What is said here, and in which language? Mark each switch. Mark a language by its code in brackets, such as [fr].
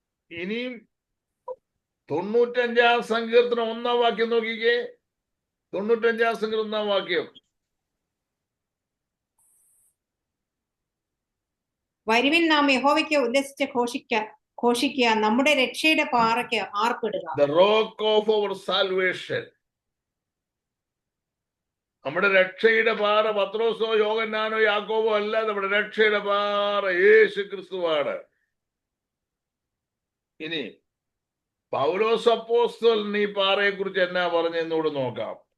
[ml] ഇനിയും 95-ാം സങ്കീർത്തനം 1-ാം വാക്യം നോക്കിക്കേ. 95-ാം സങ്കീർത്തനം 1-ാം വാക്യം. വരുവിൻ നാം യഹോവയ്ക്ക് ഉല്ലസിച്ച് ഘോഷിക്കാം. ഘോഷിക്കുക, നമ്മുടെ രക്ഷയുടെ പാറയ്ക്ക് ആർപ്പിടുക. [en] The rock of our salvation. [ml] നമ്മുടെ രക്ഷയുടെ പാറ പത്രോസോ യോഹന്നാനോ യാക്കോബോ അല്ല, നമ്മുടെ രക്ഷയുടെ പാറ യേശു ക്രിസ്തുവാണ്. ഇനി പൗലോസ് അപ്പോസ്തലൻ ഈ പാറയെ കുറിച്ച് എന്നാ പറഞ്ഞെന്നൂടെ നോക്കാം.